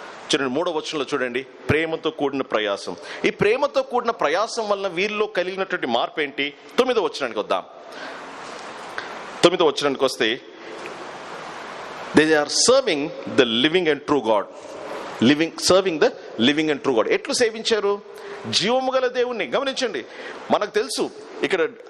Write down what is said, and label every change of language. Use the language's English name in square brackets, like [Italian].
[Telugu] చూడండి 3వ వచనంలో చూడండి, ప్రేమతో కూడిన ప్రయాసం. ఈ ప్రేమతో కూడిన ప్రయాసం వలన వీరిలో కలిగినటువంటి మార్పు ఏంటి? 9వ వచనానికి వద్దాం. 9వ వచనానికి వస్తే, [English] they are serving the living and true God. serving the living and true God. [Telugu] ఎట్లు సేవించారు? జీవము గల దేవుణ్ణి. గమనించండి, మనకు తెలుసు ఇక్కడ